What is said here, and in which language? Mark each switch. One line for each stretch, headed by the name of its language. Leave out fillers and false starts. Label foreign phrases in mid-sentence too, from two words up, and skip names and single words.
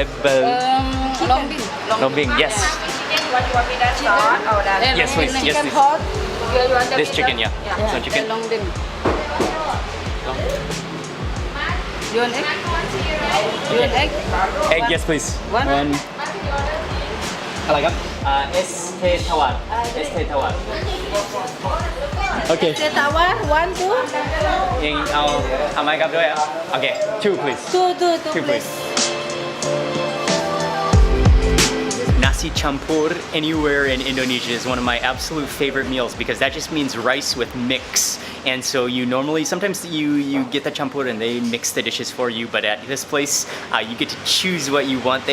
English: Lombing. Lombing, yes. Yes, please. Yes, Chicken please. hot. This chicken, yeah. So chicken. Lombing. You want egg? You want egg? Egg, yes, please. One.
Thai: อะไรครับ ST Tawar.
English: ST Tawar. Okay. The tawar. 1, 2.
Thai: ยังเอาไม้ครับด้วยอ่ะ
English: Okay, 2 please. Two, please. Nasi campur anywhere in Indonesia is one of my absolute favorite meals because that just means rice with mix. And so you normally, sometimes you get the campur and they mix the dishes for you, but at this place, you get to choose what you want.